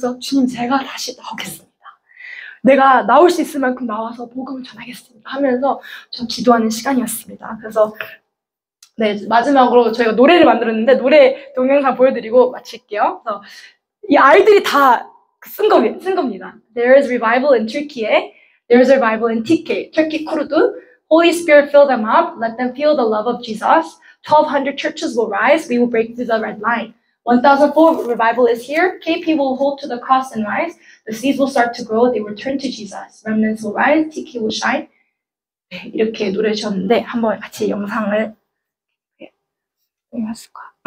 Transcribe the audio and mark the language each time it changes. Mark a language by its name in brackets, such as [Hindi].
[Korean] 그래서 주님, 제가 다시 나오겠습니다. 내가 나올 수 있을 만큼 나와서 복음을 전하겠습니다 하면서 좀 기도하는 시간이었습니다. 그래서 네, 마지막으로 저희가 노래를 만들었는데 노래 동영상 보여드리고 마칠게요. 그래서 이 아이들이 다 쓴 겁니다. [English] There is revival in Turkey. There is revival in TK, Turkey Kurdu. Holy Spirit, fill them up. Let them feel the love of Jesus. 1,200 churches will rise. We will break through the red line. 1,004 revival is here. KP will hold to the cross and rise. The seeds will start to grow. They will turn to Jesus. Remnants will rise. TK will shine. [Korean] 네, 이렇게 노래 주셨는데 한번 같이 영상을 했을까?